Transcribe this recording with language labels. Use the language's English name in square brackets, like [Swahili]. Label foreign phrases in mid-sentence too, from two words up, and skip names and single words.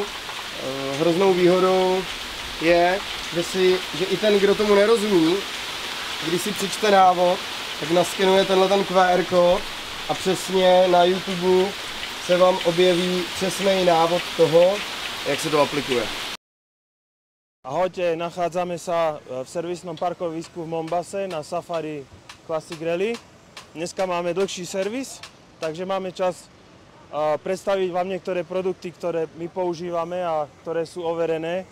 [Czech] Hroznou výhodou je, že i ten, kdo tomu nerozumí, když si přečte návod, tak naskenuje tenhle QR kód a přesně na YouTube se vám objeví přesný návod toho, jak se to aplikuje. [Slovak] Ahojte, nachádzame sa v servisnom parkovisku v Mombase na Safari Classic Rally. Dneska máme dlhší servis, takže máme čas predstaviť vám niektoré produkty, ktoré my používame a ktoré sú overené.